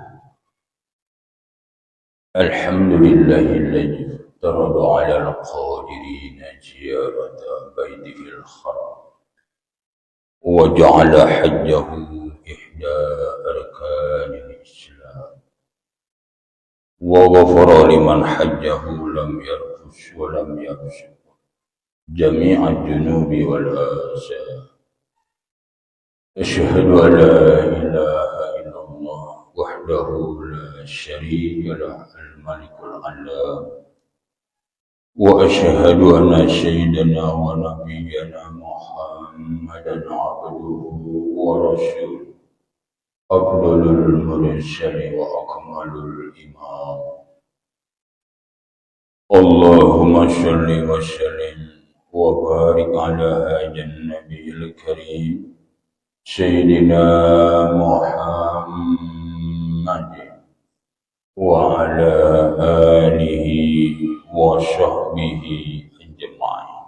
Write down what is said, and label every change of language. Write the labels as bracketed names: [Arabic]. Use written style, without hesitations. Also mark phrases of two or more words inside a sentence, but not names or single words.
[Arabic] الحمد لله الذي فرض على القادرين زيارة بيته الحرام وجعل حجه إحدى أركان الإسلام وغفر لمن حجه لم يرفث ولم يفسق جميع الذنوب والآثام. أشهد أن لا إله إلا الله وحده لا شريك له الملك العلام وأشهد أن سيدنا ونبينا محمدا عبده ورسوله أفضل المرسلين وأكمل الأنام. اللهم صل وسلم وبارك على هذا النبي الكريم سيدنا محمد وعلى آله وصحبه أجمعين.